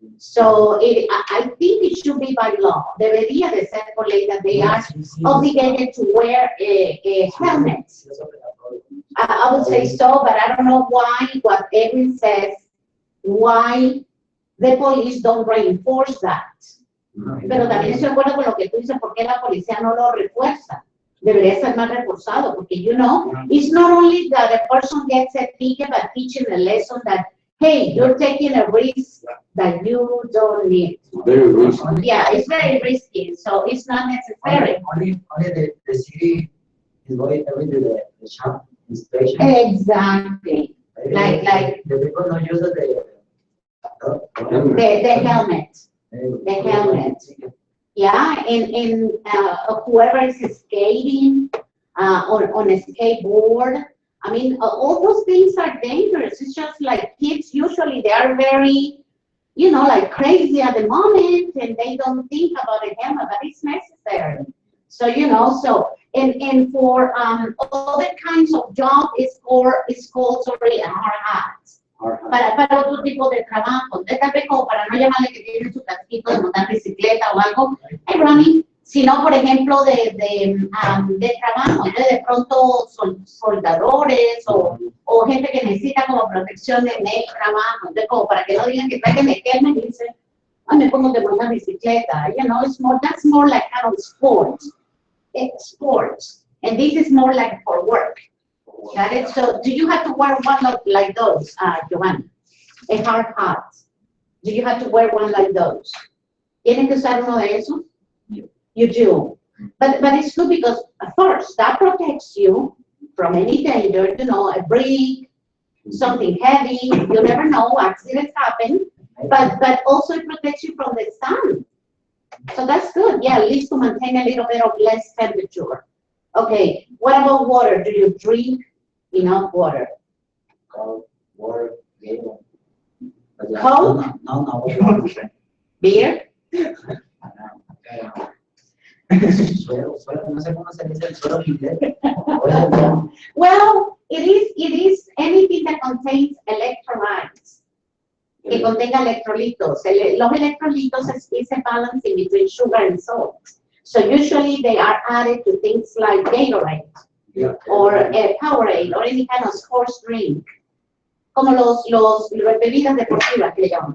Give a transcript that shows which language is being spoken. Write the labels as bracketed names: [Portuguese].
[English] So I think it should be by law. [Spanish] Debería de ser por ley [English] that they are obligated to wear a helmet. I would say so, but I don't know why what Edwin says, why the police don't reinforce that. [Spanish] Pero también estoy de acuerdo con lo que tú dices, ¿por qué la policía no lo refuerza? Debería ser más reforzado, porque, [English] you know, it's not only that a person gets a ticket, but teaching a lesson that, hey, you're taking a risk that you don't need. Very risky. Yeah, it's very risky, so it's not necessary. Only the city is going every day the shop inspection. Exactly. Like the people don't use the helmet. The helmet. Yeah, and whoever is skating on a skateboard, I mean, all those things are dangerous. It's just like kids, usually they are very, you know, like crazy at the moment, and they don't think about a helmet, but it's necessary. So, you know, and for other kinds of job, it's called sorry, a hard hat. [Spanish] Para otro tipo de trabajo, tal vez como para no llamarle que tiene su casquito de montar bicicleta o algo, hey, Ronnie, sino por ejemplo de trabajo, entonces de pronto soldadores o gente que necesita como protección en el trabajo, entonces como para que no digan que traigan el helmet y dicen, ay, me pongo de montar bicicleta, [English] you know, that's more like kind of sport, it's sports, and this is more like for work. Got it? So do you have to wear one like those, Giovanni? A hard hat. Do you have to wear one like those? [Spanish] ¿Tienen que usar uno de esos? [English] You do. But it's good because first, that protects you from any danger, you know, a brick, something heavy, you never know, accidents happen, but also it protects you from the sun. So that's good, yeah, at least to maintain a little bit of less temperature. Okay, what about water? Do you drink enough water? Cold water, beer. Coke? No. Beer? [Spanish] Suero, no sé cómo se dice el suero en inglés. [English] Well, it is anything that contains electrolytes. [Spanish] Que contenga electrolitos. Los electrolitos [English] is a balance in between sugar and salt. So usually they are added to things like Gatorade or Powerade or any kind of sports drink. [Spanish] Como las bebidas deportivas que le llaman.